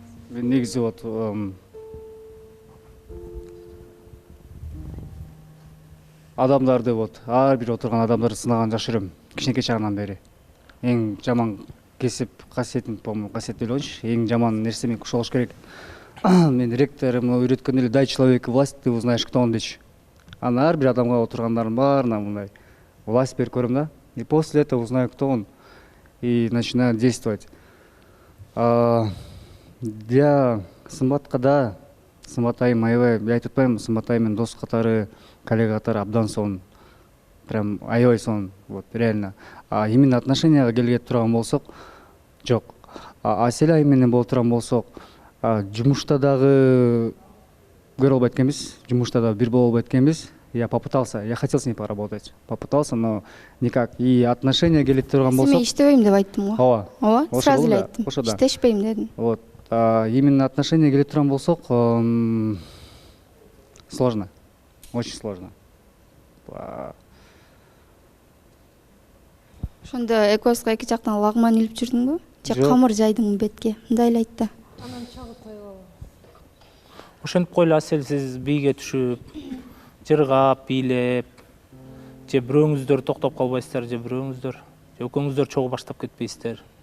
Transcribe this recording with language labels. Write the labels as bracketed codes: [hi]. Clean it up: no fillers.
[ky] Мен негизи вот адамдарды вот ар бир отурган адамдарды сынаган жакшы көрөм кичинекей чагымдан бери. Эң жаман кесип касиетим, по-моему, касиет деп ойлойнчу. Эң жаман нерсе мен ушул болуш керек. Мен ректорым үйрөткөн эле [ru] дай человеку власть, ты узнаешь, кто он [ky] дейчү. Аны ар бир адамга отургандардын баарына мындай власть берип көрөм да. [ru] И после этого узнаю, кто он, и начинаю действовать. [ky] Для Сымбатка да, Сымбат айым аябай, мен айтып атпаймынбы, Сымбат айым дос катары, коллега катары абдан сонун. Прям аябай сонун, вот реально. Именно отношенияга келип турган болсок, жок. Асель айым менен болуп турган болсок, жумушта дагы көрө албайт экенбиз, жумушта да бир боло албайт экенбиз. [ru] Я попытался, я хотел с ней поработать, попытался, но никак. [ky] И отношения келип турган болсок. Мен иштебейм деп айттым го. Ооба. Сразу эле айттым. Иштешпейм дедим. Вот. Именно отношения келип турган болсок, сложно. [ru] Очень сложно. [ky] Ошондо экөөбүзгө эки жактан лагман илип жүрдүңбү? Же камыр жайдыңбы бетке? Мындай эле айтты. Анан чагып койгола. Ошентип койгула, Асель, сиз бийге түшүп, жыргап, бийлеп, же бирөөңүздөр токтоп калбайсыздар, же бирөөңүздөр, же экөөңүздөр чогуу баштап кетпейсиздер.